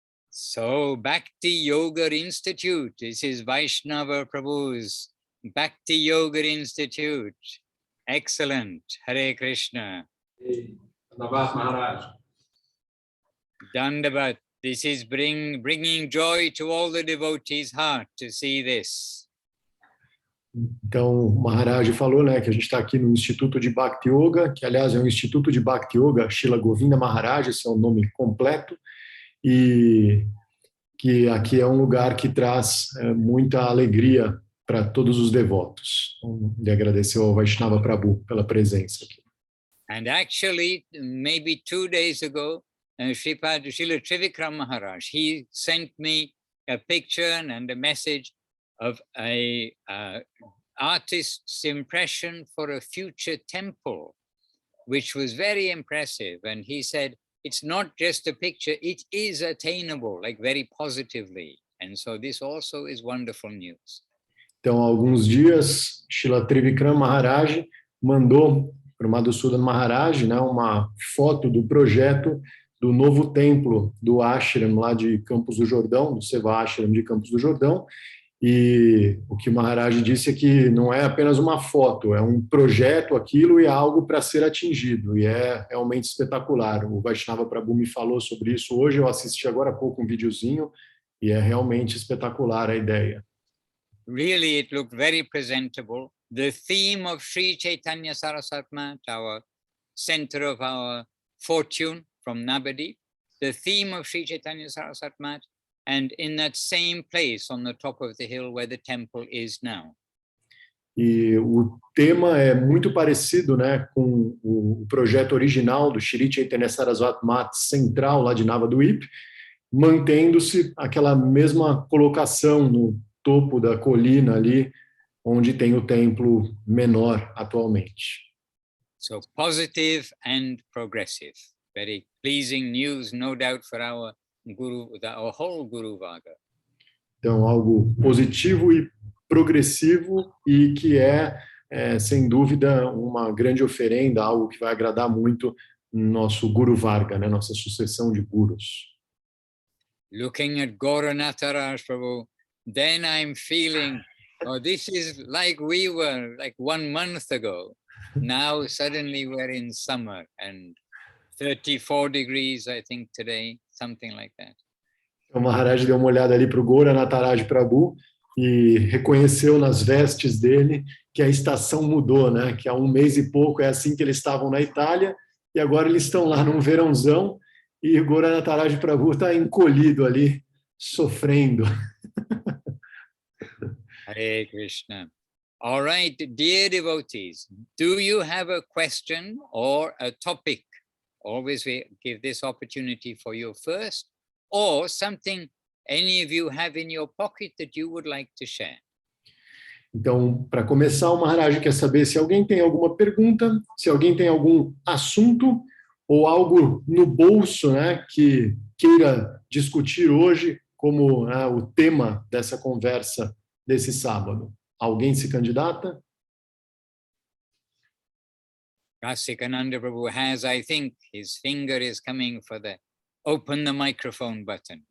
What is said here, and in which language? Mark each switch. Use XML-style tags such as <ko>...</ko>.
<en>So Bhakti Yoga Institute, this is Vaishnava Prabhu's Bhakti Yoga Institute. Excellent. Hare Krishna. Dandavat Maharaj. Dandavat. This is bringing joy to all the devotees' heart to see this.</en> <pt>Então, o Maharaj falou, né, que a gente está aqui no Instituto de Bhakti Yoga, que aliás é um Instituto de Bhakti Yoga, Srila Govinda Maharaj, esse é o nome completo, e que aqui é um lugar que traz muita alegria para todos os devotos. Então, ele agradeceu ao Vaishnava Prabhu pela presença aqui.</pt> <en>And actually, maybe 2 days ago, Srila Trivikram Maharaj, he sent me a picture and a message of a artist's impression for a future temple, which was very impressive. And he said, it's not just a picture, it is attainable, like very positively. And so this also is wonderful news.</en> <pt>Então, há alguns dias, Srila Trivikram Maharaj mandou para o Madhusudan Maharaj, né, uma foto do projeto do novo templo do ashram lá de Campos do Jordão, do Seva Ashram de Campos do Jordão, e o que o Maharaj disse é que não é apenas uma foto, é um projeto aquilo e é algo para ser atingido, e é realmente espetacular. O Vaishnava Prabhu me falou sobre isso hoje, eu assisti agora há pouco um videozinho, e é realmente espetacular a ideia.</pt> <en>Really, it looked very presentable. The theme of Sri Chaitanya Saraswati Math, our center of our fortune from Navadip, the theme of Sri Chaitanya Saraswati Math, and in that same place on the top of the hill where the temple is now.</en> <pt>E o tema é muito parecido, né, com o projeto original do Sri Chaitanya Saraswati Math central lá de Navadvip, mantendo-se aquela mesma colocação no topo da colina ali, onde tem o templo menor atualmente.</pt> <en>So positive and progressive. Very pleasing news, no doubt, for our Guru, our whole Guru Varga.</en> <pt>Então, algo positivo e progressivo e que sem dúvida, uma grande oferenda, algo que vai agradar muito nosso Guru Varga, né, nossa sucessão de gurus.</pt> <en>Looking at Gauranatha Raj Prabhu, then I'm feeling, oh, this is like we were like 1 month ago. Now suddenly we're in summer and 34 degrees, I think, today, something like that.</en> <pt>O Maharaj deu uma olhada ali para o Gauranatha Raj Prabhu e reconheceu nas vestes dele que a estação mudou, né? Que há 1 mês e pouco é assim que eles estavam na Itália e agora eles estão lá num verãozão e o Gauranatha Raj Prabhu está encolhido ali, sofrendo.</pt> <en>Hare Krishna. All right, dear devotees, do you have a question or a topic? Always we give this opportunity for you first, or something any of you have in your pocket that you would like to share.</en> <pt>Então, para começar, o Maharaj quer saber se alguém tem alguma pergunta, se alguém tem algum assunto ou algo no bolso, né, que queira discutir hoje como o tema dessa conversa desse sábado. Alguém se candidata?</pt> <en>Rasikananda Prabhu has, I think, his finger is coming for the open the microphone button.</en>